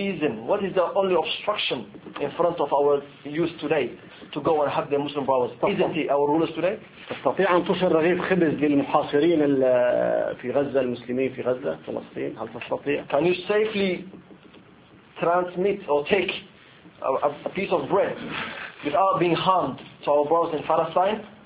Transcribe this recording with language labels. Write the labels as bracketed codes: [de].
[en] What is the only obstruction in front of our youth today to go and hug the Muslim brothers? Isn't it our rulers today? [ar] تستطيع أن تصل رغيف خبز للمحاصرين في غزة، المسلمين في غزة فلسطين؟ هل تستطيع؟ [en] Can you safely transmit or take a piece of bread without being harmed to our brothers in Palestine?